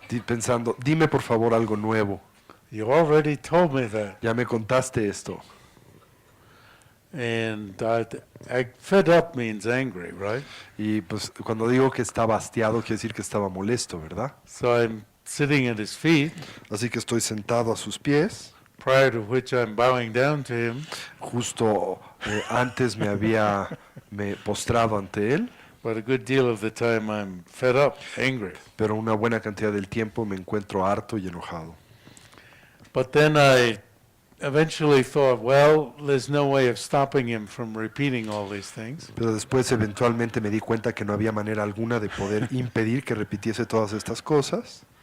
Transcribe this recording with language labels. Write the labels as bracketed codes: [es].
[es] pensando, dime por favor algo nuevo, [en] You already told me that. [es] ya me contaste esto. [en] And fed up means angry, right? [es] Y pues cuando digo que estaba hastiado, quiere decir que estaba molesto, ¿verdad? [en] So I'm sitting at his feet, [es] Así que estoy sentado a sus pies, [en] prior to which I'm bowing down to him. [es] justo antes me postrado ante él, [en] But a good deal of the time I'm fed up, angry. [es] pero una buena cantidad del tiempo me encuentro harto y enojado. [en] But then I eventually thought, well, there's no way of stopping him from repeating all these things. [es] Pero después eventualmente me di cuenta que no había manera alguna de poder impedir que repitiese todas estas cosas.